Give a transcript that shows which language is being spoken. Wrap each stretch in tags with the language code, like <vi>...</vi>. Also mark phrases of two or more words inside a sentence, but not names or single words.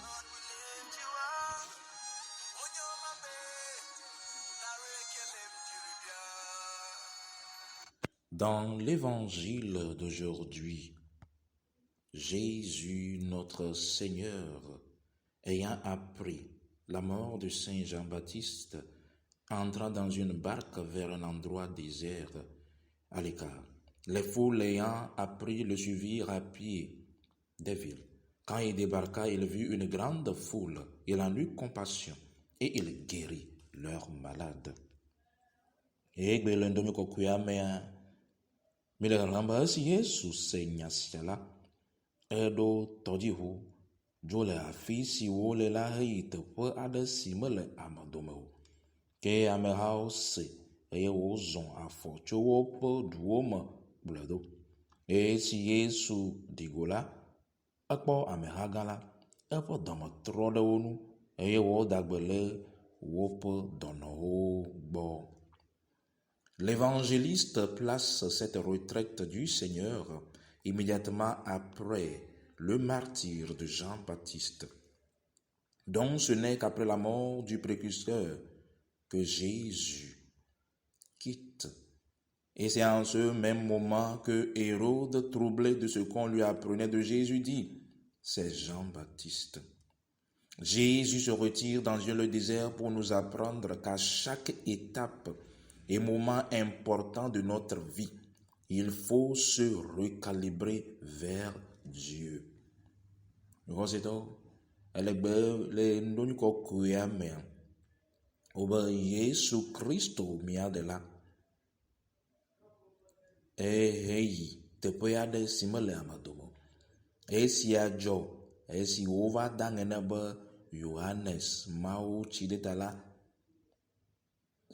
<fr>Dans l'évangile d'aujourd'hui, Jésus, notre Seigneur, ayant appris la mort de Saint Jean-Baptiste, entra dans une barque vers un endroit désert, à l'écart. Les foules ayant appris le suivirent à pied des villes. Quand il débarqua, il vit une grande foule. Il en eut compassion et il guérit leurs malades.</fr> <ee>Eɖo tɔdziʋu dzo le afi si wole la heyi teƒe aɖe si mele amedome o. Ke amehawo se eye wozɔ afɔ tso woƒe duwo me kplɔe ɖo. Esi Yesu ɖi go la, ekpɔ ameha gã la, eƒe dɔme trɔ ɖe wo ŋu eye wòdagbe le woƒe dɔnɔwo gbɔ.</ee> <fr>L'évangéliste place cette retraite du Seigneur immédiatement après le martyre de Jean-Baptiste. Donc ce n'est qu'après la mort du précurseur que Jésus quitte. Et c'est en ce même moment que Hérode, troublé de ce qu'on lui apprenait de Jésus, dit « C'est Jean-Baptiste ». Jésus se retire dans le désert pour nous apprendre qu'à chaque étape et moment important de notre vie, il faut se recalibrer vers Dieu.</fr> <ee>Yesu Kristo miadela. Heyi teƒe aɖe si mele amedomo. Esia dzɔ esi wova da ŋene be Yohanes Mawu tsideta la ku.</ee>